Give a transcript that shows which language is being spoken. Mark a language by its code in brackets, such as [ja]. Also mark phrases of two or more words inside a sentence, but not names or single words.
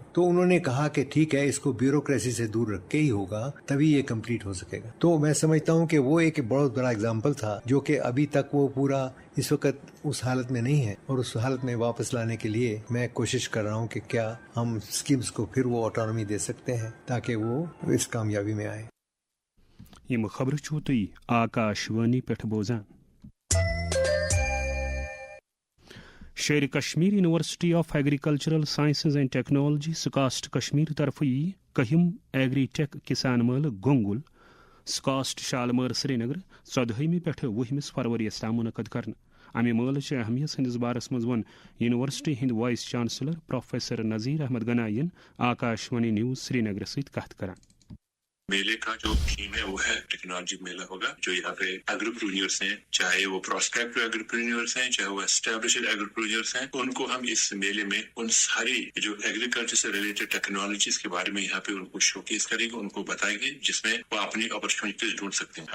[ur] تو انہوں نے کہا کہ ٹھیک ہے, اس کو بیوروکریسی سے دور رکھ کے ہی ہوگا, تبھی یہ کمپلیٹ ہو سکے گا. تو میں سمجھتا ہوں کہ وہ ایک بہت بڑا اگزامپل تھا جو کہ ابھی تک وہ پورا اس وقت اس حالت میں نہیں ہے, اور اس حالت میں واپس لانے کے لیے میں کوشش کر رہا ہوں کہ کیا ہم اسکیمز کو پھر وہ آٹونومی دے سکتے ہیں تاکہ وہ اس کامیابی میں آئے. [ks] یم خبر چھو تھی آکاشوانی پہ بوزان. شیر کشمیر یونیورسٹی آف ایگریکلچرل سائنسز اینڈ ٹیکنالوجی سکاسٹ کشمیر طرف کہم ایگری ٹیک کسان میلہ گونگل سکاسٹ شالمار سری نگر 14 پہ 20 فروری تام منعقد کرنا. امہ میلہ چہ اہمیت سندس بارس مز ون یونیورسٹی ہند وائس چانسلر پروفیسر نذیر احمد گنائی آکاشوانی نیوز سری نگر ست کت کران. [ur] میلے کا جو تھیم ہے وہ ہے ٹیکنالوجی میلہ ہوگا. جو یہاں پہ ایگریپرینیورس ہیں, چاہے وہ [en] prospective agripreneurs [ur] ہیں, چاہے وہ [en] established agripreneurs [ur] ہیں, ان کو ہم اس میلے میں ان ساری جو ایگریکلچر سے ریلیٹڈ ٹیکنالوجیز کے بارے میں یہاں پہ ان کو شوکیس کریں گے, ان کو بتائیں گے, جس میں وہ اپنی اپرچونیٹیز ڈھونڈ سکتے ہیں.